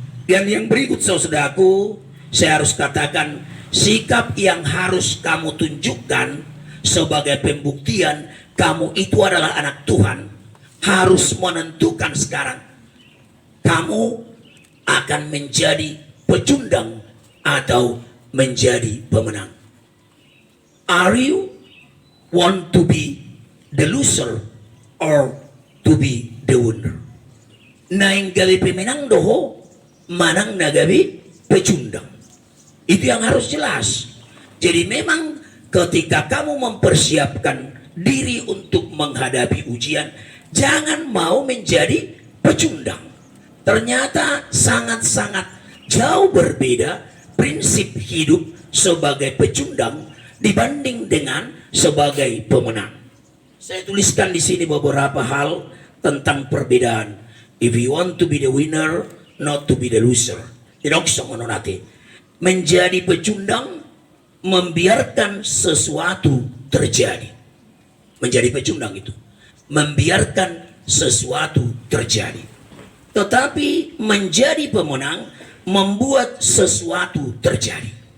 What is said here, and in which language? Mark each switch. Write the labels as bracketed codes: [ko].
[id] Dan yang berikut saudaraku, saya harus katakan sikap yang harus kamu tunjukkan sebagai pembuktian kamu itu adalah anak Tuhan harus menentukan sekarang kamu akan menjadi pecundang atau menjadi pemenang. [en] Are you want to be the loser or to be the winner? [bbc] Naing gabi pemenang doho, manang na gabi pecundang. [id] Itu yang harus jelas. Jadi memang ketika kamu mempersiapkan diri untuk menghadapi ujian, jangan mau menjadi pecundang. Ternyata sangat-sangat jauh berbeda prinsip hidup sebagai pecundang dibanding dengan sebagai pemenang. Saya tuliskan di sini beberapa hal tentang perbedaan. [en] If you want to be the winner, not to be the loser. [id] Tidak bisa menonati. Menjadi pecundang, membiarkan sesuatu terjadi. Menjadi pecundang itu membiarkan sesuatu terjadi. Tetapi menjadi pemenang membuat sesuatu terjadi.